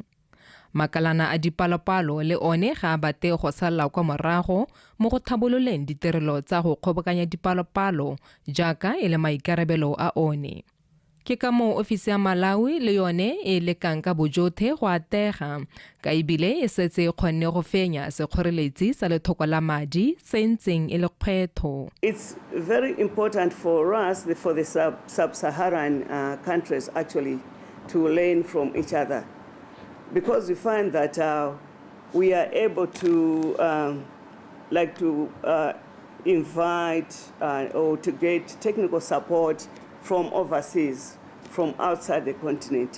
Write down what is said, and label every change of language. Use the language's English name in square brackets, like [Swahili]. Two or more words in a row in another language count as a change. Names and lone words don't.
[Tswana] Makalana a dipalopalo le one ga a bate go sala kwa morago mo go thabololeng ditirelo tsa go kgobokanya dipalopalo jaaka e le maikarabelo a one. Ke ka mo ofisi ya Malawi le yone e lekang ka bojotlhe go atega ka ebile e setse kgonne go fenya sekgoreletsi sa lethoko la madi se ntseng e le kgwetho. [English] It's very important for us, for the sub-Saharan countries actually, to learn from each other, because we find that we are able to invite or to get technical support from overseas, from outside the continent.